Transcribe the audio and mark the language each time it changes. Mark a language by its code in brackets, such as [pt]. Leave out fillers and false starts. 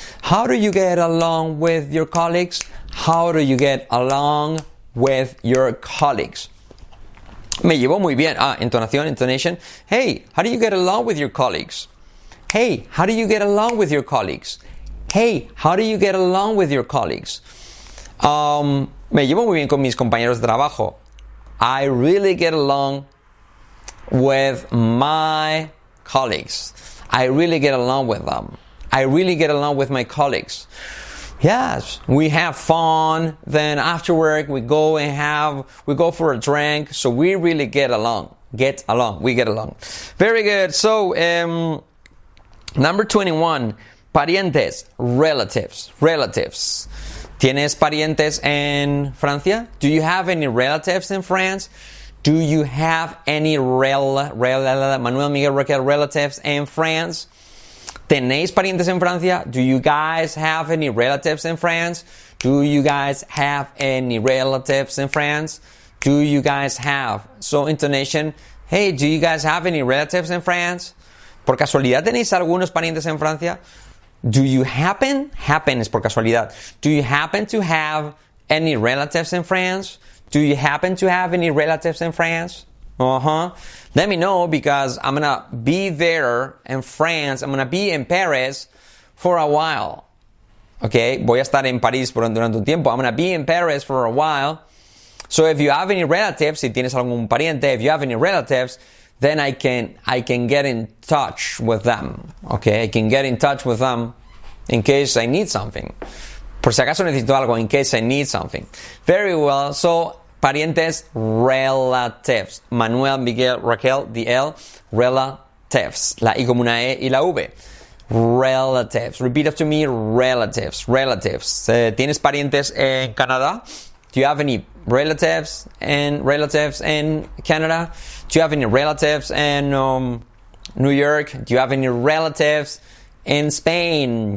[en] How do you get along with your colleagues? How do you get along with your colleagues? [es] Me llevo muy bien. [en] Entonación, intonation. Hey, how do you get along with your colleagues? Hey, how do you get along with your colleagues? Hey, how do you get along with your colleagues? [es] Me llevo muy bien con mis compañeros de trabajo. [en] I really get along with my colleagues. I really get along with them. I really get along with my colleagues. Yes, we have fun. Then after work, we go for a drink. So we really get along. We get along. Very good. So, number 21, parientes, relatives. [es] ¿Tienes parientes en Francia? [en] Do you have any relatives in France? Do you have any Manuel Miguel Raquel relatives in France? [es] ¿Tenéis parientes en Francia? [en] Do you guys have any relatives in France? Do you guys have any relatives in France? Do you guys have? So intonation, hey, do you guys have any relatives in France? [es] ¿Por casualidad tenéis algunos parientes en Francia? [en] Do you happen [es] es por casualidad. [en] Do you happen to have any relatives in France? Do you happen to have any relatives in France? Let me know because I'm gonna be there in France. I'm gonna be in Paris for a while. [es] Okay, voy a estar en París durante un tiempo. [en] I'm gonna be in Paris for a while. So if you have any relatives, [es] si tienes algún pariente, [en] if you have any relatives, then I can get in touch with them. Okay, I can get in touch with them in case I need something. [es] Por si acaso necesito algo, [en] in case I need something. Very well. So parientes, relatives. Manuel, Miguel, Raquel, the L, relatives. [es] La I como una E y la V. Relatives. [en] Repeat after me, relatives. [es] ¿Tienes parientes en Canadá? [en] Do you have any relatives in Canada? Do you have any relatives in New York? Do you have any relatives in Spain?